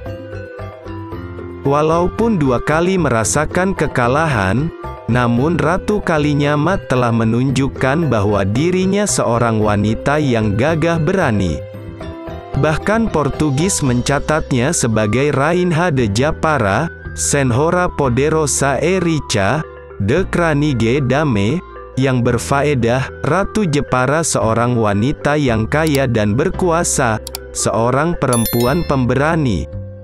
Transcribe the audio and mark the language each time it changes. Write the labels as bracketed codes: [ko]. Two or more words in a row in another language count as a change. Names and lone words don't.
[id] Walaupun 2 kali merasakan kekalahan, namun Ratu Kalinyamat telah menunjukkan bahwa dirinya seorang wanita yang gagah berani. Bahkan Portugis mencatatnya sebagai [pt] Rainha de Japara, Senhora Poderosa e Rica, [nl] de Kranige Dame, [id] yang berfaedah, Ratu Jepara seorang wanita yang kaya dan berkuasa, seorang perempuan pemberani.